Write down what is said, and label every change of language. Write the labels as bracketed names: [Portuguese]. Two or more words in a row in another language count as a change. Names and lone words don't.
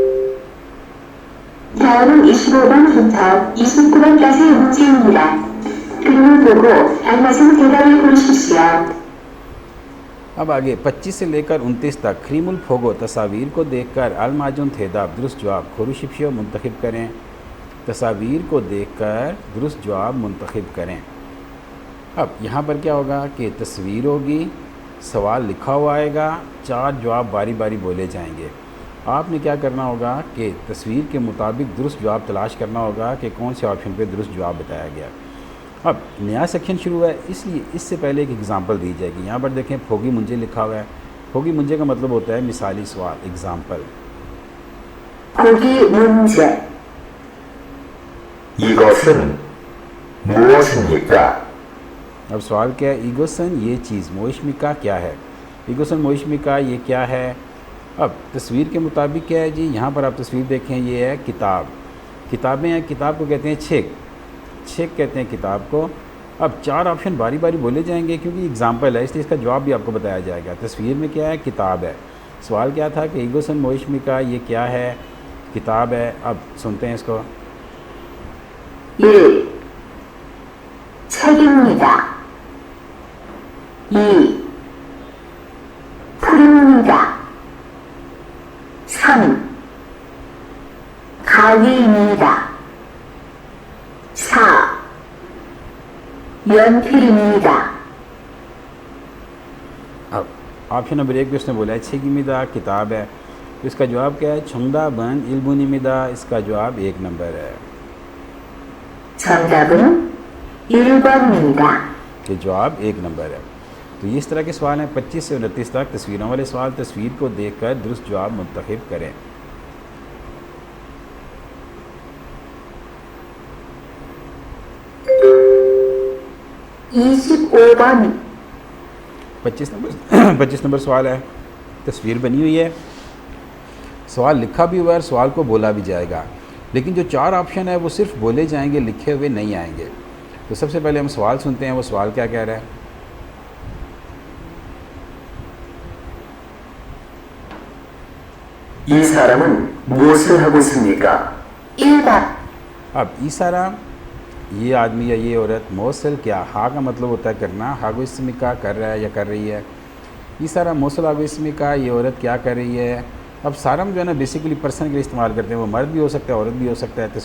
[Korean] 다음은 25번부터 29번까지 문제입니다. 그림을 보고 알맞은 대답을 고르십시오. [Hindi] अब आगे 25 से लेकर 29 तक [Korean] 그림을 보고 [Hindi] तस्वीर को देखकर [Korean] 알맞은 대답 [Hindi] दुरुस्त जवाब खुरुशिप्शियो मुंतखब करें। तस्वीर को देखकर दुरुस्त जवाब मुंतखब करें। अब यहाँ पर क्या होगा कि तस्वीर होगी, सवाल लिखा हुआ आएगा, 4 जवाब बारी बारी बोले जाएंगे। आपने क्या करना होगा कि तस्वीर के मुताबिक दुरुस्त जवाब तलाश करना होगा कि कौन से ऑप्शन पे दुरुस्त जवाब बताया गया। अब नया सेक्शन शुरू है, इसलिए इससे पहले एक एग्ज़ाम्पल दी जाएगी। यहाँ पर देखें [Korean] 보기 문제 [Hindi] लिखा हुआ है। [Korean] 보기 문제 [Hindi] का मतलब होता है मिसाली सवाल, एग्ज़ाम्पल। [Korean] 보기 문제. 이것은 무엇입니까? [Hindi] अब सवाल क्या है? ईगोसन ये चीज़, मोइशमिका क्या है? [Korean] 이것은 무엇입니까 [Hindi] ये क्या है? अब तस्वीर के मुताबिक क्या है जी? यहाँ पर आप तस्वीर देखें, ये है किताब। किताबें हैं, किताब को कहते हैं छेक, छेक कहते हैं किताब को। अब 4 ऑप्शन बारी बारी बोले जाएंगे क्योंकि एग्जाम्पल है, इसलिए इसका जवाब भी आपको बताया जाएगा। तस्वीर में क्या है? किताब है। सवाल क्या था कि [Korean] 이것은 무엇입니까 [Hindi] ये क्या है? किताब है। अब सुनते हैं इसको। [Korean] 1. 책입니다. 2. 풀입니다. 3. 가위입니다. 4. 연필입니다. [Hindi] अब [English] option number 1 [Hindi] पे उसने बोला है छेगिमिदा किताब है, तो इसका जवाब क्या है? [Korean] 정답은 1번입니다. [Hindi] इसका जवाब 1 नंबर है। [Korean] 정답은 1번입니다. [Hindi] ये जवाब 1 नंबर है। तो ये इस तरह के सवाल हैं 25 से 29 तक तस्वीरों वाले सवाल। तस्वीर को देखकर दुरुस्त जवाब मुंतखब करें। [Korean] 25번 [Hindi] 25 नंबर सवाल है। तस्वीर बनी हुई है, सवाल लिखा भी हुआ है और सवाल को बोला भी जाएगा, लेकिन जो 4 ऑप्शन है वो सिर्फ बोले जाएंगे, लिखे हुए नहीं आएंगे। तो सबसे पहले हम सवाल सुनते हैं, वो सवाल क्या कह रहा है। [Korean] 이 사람은 무엇을 하고 있습니까? 1번 [Hindi] अब ईसारा ये आदमी या ये औरत, मौसल क्या, हा का मतलब होता है करना, [Korean] 하고 있습니까 [Hindi] कर रहा है या कर रही है। [Korean] 이 사람은 무엇을 하고 있습니까, [Hindi] ये औरत क्या कर रही है। अब सारम जो है ना बेसिकली पर्सन के लिए इस्तेमाल करते हैं, वो मर्द भी हो सकता है, औरत भी हो सकता है।